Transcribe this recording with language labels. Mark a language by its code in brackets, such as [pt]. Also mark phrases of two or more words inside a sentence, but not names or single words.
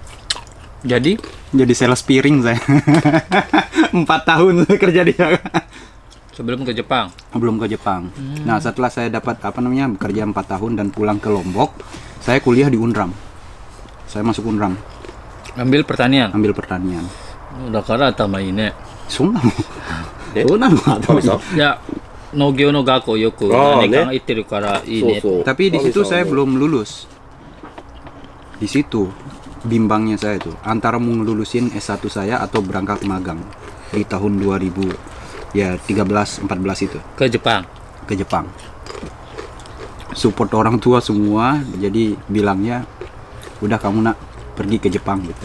[id] Jadi sales piring saya. 4 tahun saya kerja di Jakarta. Sebelum ke Jepang. Belum ke Jepang. Nah, setelah saya dapat apa namanya bekerja 4 tahun dan pulang ke Lombok, saya kuliah di Unram. Saya masuk Unram, Ambil pertanian. [ja] Daから頭いいね。そんなの頭いい。いや、農業の学校よく何年間行ってるからいいね。 [id] Tapi di situ saya belum lulus. Di situ bimbangnya saya tuh antara mau ngelulusin S1 saya atau berangkat magang di tahun 2000 ya 13-14 itu ke Jepang. Support orang tua semua, jadi bilangnya udah kamu nak pergi ke Jepang gitu.